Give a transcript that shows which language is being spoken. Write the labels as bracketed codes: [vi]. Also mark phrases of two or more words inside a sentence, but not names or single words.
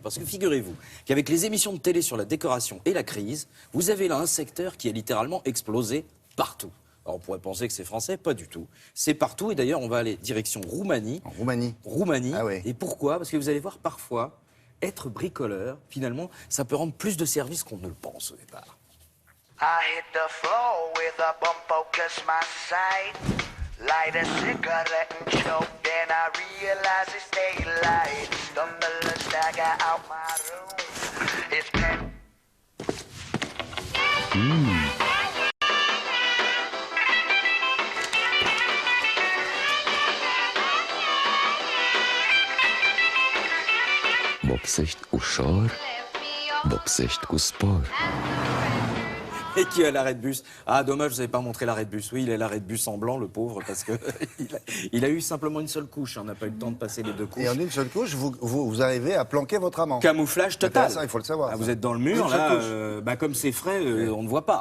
[fr] Parce que figurez-vous qu'avec les émissions de télé sur la décoration et la crise, vous avez là un secteur qui est littéralement explosé partout. Alors on pourrait penser que c'est français, pas du tout. C'est partout et d'ailleurs on va aller direction Roumanie. En Roumanie. Roumanie. Ah oui. Et pourquoi? Parce que vous allez voir parfois, être bricoleur, finalement, ça peut rendre plus de service qu'on ne le pense au départ. [en] I hit the floor with a bump focus my sight. Light a cigarette and choke, then I realize it's daylight. Stumble and stagger out my room. It's 10. Bobsecht u šor, bobsecht u spor. [fr] Et qui est à l'arrêt de bus. Ah, dommage, vous n'avez pas montré l'arrêt de bus. Oui, il est à l'arrêt de bus en blanc, le pauvre, parce que il a eu simplement une seule couche. On n'a pas eu le temps de passer les deux couches. Et en une seule couche, vous arrivez à planquer votre amant. Camouflage total. Ça, il faut le savoir. Ah, vous êtes dans le mur, là, comme c'est frais, on ne voit pas.